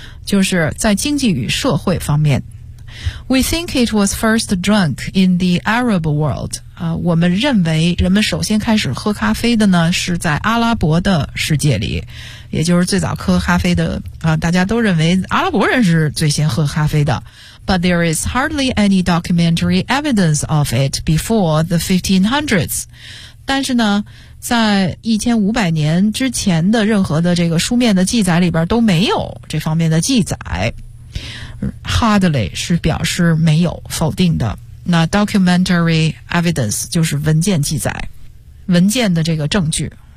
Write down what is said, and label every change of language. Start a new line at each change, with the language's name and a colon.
Chinese: 就是在经济与社会方面。
English: We think it was first drunk in the Arab world.
Chinese: 我们认为人们首先开始喝咖啡的呢是在阿拉伯的世界里，也就是最早喝咖啡的大家都认为阿拉伯人是最先喝咖啡的。
English: But there is hardly any documentary evidence of it before the 1500s.
Chinese: 但是呢在1500年之前的任何的这个书面的记载里边都没有这方面的记载。 Hardly 是表示没有否定的，那
English: documentary evidence
Chinese: 就是文件记载，文件的这个证据。